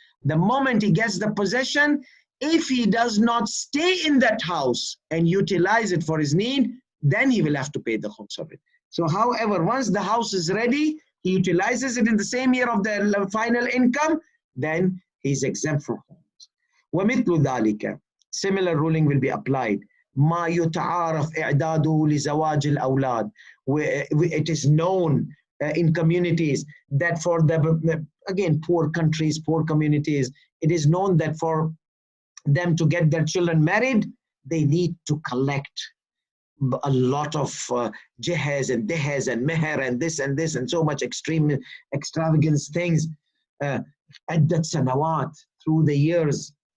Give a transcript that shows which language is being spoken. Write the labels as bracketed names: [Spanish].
[English] The moment he gets the possession, if he does not stay in that house and utilize it for his need, then he will have to pay the khums of it. So however, once the house is ready, he utilizes it in the same year of the final income, then he's exempt from khums. [Arabic] ومثل ذلك, [English] similar ruling will be applied. [Arabic] ما يتعارف إعداده لزواج الأولاد. [English] It is known in communities that for again, poor countries, poor communities, it is known that for them to get their children married, they need to collect a lot of jihez and dehez and meher and this and so much extravagant things [Arabic] عدة سنوات, [English] through the years.